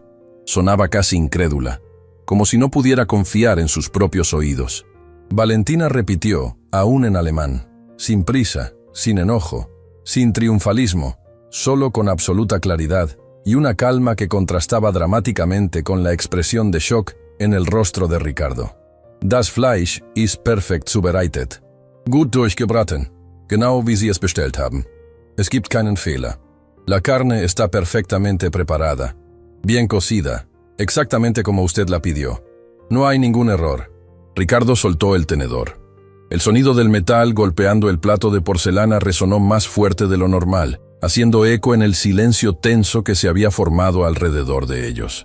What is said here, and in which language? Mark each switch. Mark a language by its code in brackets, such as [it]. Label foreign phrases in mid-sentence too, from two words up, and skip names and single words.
[es] Sonaba casi incrédula, como si no pudiera confiar en sus propios oídos. Valentina repitió, aún en alemán, sin prisa, sin enojo, sin triunfalismo, solo con absoluta claridad y una calma que contrastaba dramáticamente con la expresión de shock en el rostro de Ricardo. [de] Das Fleisch ist perfekt zubereitet. Gut durchgebraten, genau wie Sie es bestellt haben. Es gibt keinen Fehler. [es] La carne está perfectamente preparada, bien cocida, exactamente como usted la pidió. No hay ningún error. Ricardo soltó el tenedor. El sonido del metal golpeando el plato de porcelana resonó más fuerte de lo normal, haciendo eco en el silencio tenso que se había formado alrededor de ellos.